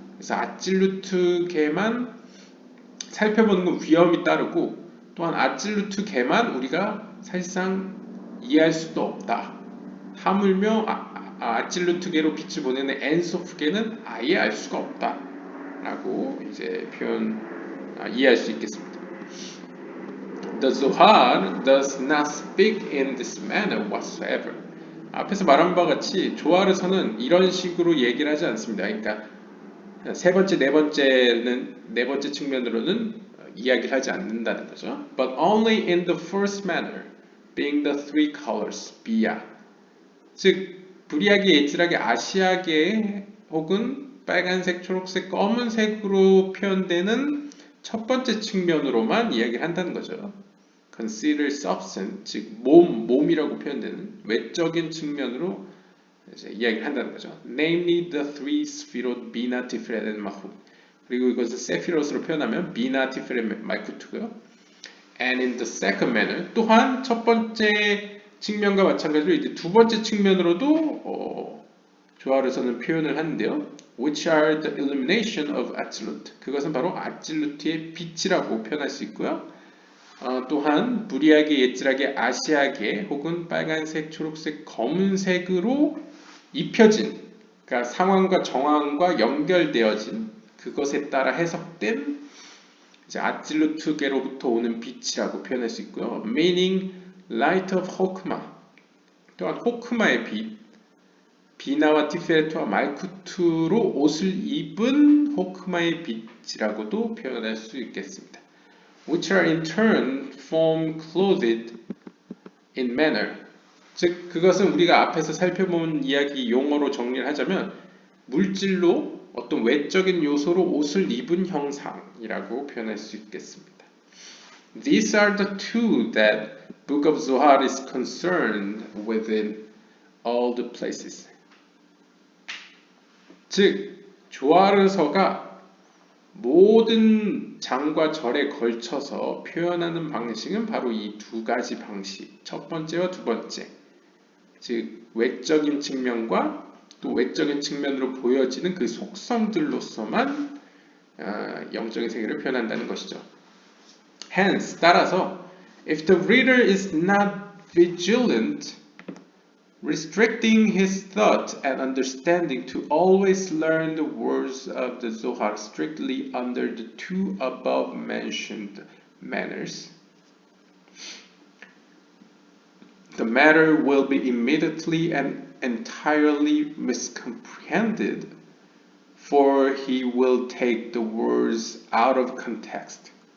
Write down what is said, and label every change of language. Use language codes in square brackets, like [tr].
[ko] 그래서 아질루트계만 살펴보는 건 위험이 따르고 또한 아질루트계만 우리가 사실상 이해할 수도 없다. 하물며 아질루트계로 빛을 보내는 엔소프계는 아예 알 수가 없다. 라고 이제 이해할 수 있겠습니다. [en] The Zohar does not speak in this manner whatsoever. [ko] 앞에서 말한 바와 같이 조하르서는 이런 식으로 얘기를 하지 않습니다. 그러니까 세 번째, 네 번째 측면으로는 이야기를 하지 않는다는 거죠. [en] But only in the first manner, being the three colors, 비야. [ko] 즉 부리하게, 예질하게, 아시아계 혹은 빨간색, 초록색, 검은색으로 표현되는 첫 번째 측면으로만 이야기를 한다는 거죠. [en] consider substance, [ko] 즉 몸이라고 표현되는 외적인 측면으로 이제 이야기를 한다는 거죠. [en] Namely the three 스피롯 비나, 티프렛, and 마훗. [ko] 그리고 이것을 세피롯으로 표현하면 비나, 티프렛, 말쿠트고요. [en] And in the second manner, [ko] 또한 첫 번째 측면과 마찬가지로 이제 두 번째 측면으로도 조하르서는 표현을 하는데요. [en] Which are the illumination of Atzilut. [ko] 그것은 바로 아질루트의 빛이라고 표현할 수 있고요. 또한 부리하게, 예질하게, 아시아계 혹은 빨간색, 초록색, 검은색으로 입혀진, 그러니까 상황과 정황과 연결되어진 그것에 따라 해석된 이제 아질루트계로부터 오는 빛이라고 표현할 수 있고요. [en] Meaning light of 호크마. [ko] 또한 호크마의 빛, 비나와 티페레트와 말쿠트로 옷을 입은 호크마의 빛이라고도 표현할 수 있겠습니다. [en] Which are in turn form clothed in manner. [ko] 즉 그것은 우리가 앞에서 살펴본 이야기 용어로 정리를 하자면 물질로 어떤 외적인 요소로 옷을 입은 형상이라고 표현할 수 있겠습니다. [en] These are the two that Book of Zohar is concerned with in all the places. [ko] 즉 조하르서가 모든 장과 절에 걸쳐서 표현하는 방식은 바로 이 두 가지 방식, 첫 번째와 두 번째, 즉 외적인 측면과 또 외적인 측면으로 보여지는 그 속성들로서만 영적인 세계를 표현한다는 것이죠. [en] Hence, [ko] 따라서 [en] if the reader is not vigilant, restricting his thought and understanding to always learn the words of the Zohar strictly under the two above mentioned manners, the matter will be immediately and entirely miscomprehended, for he will take the words out of context.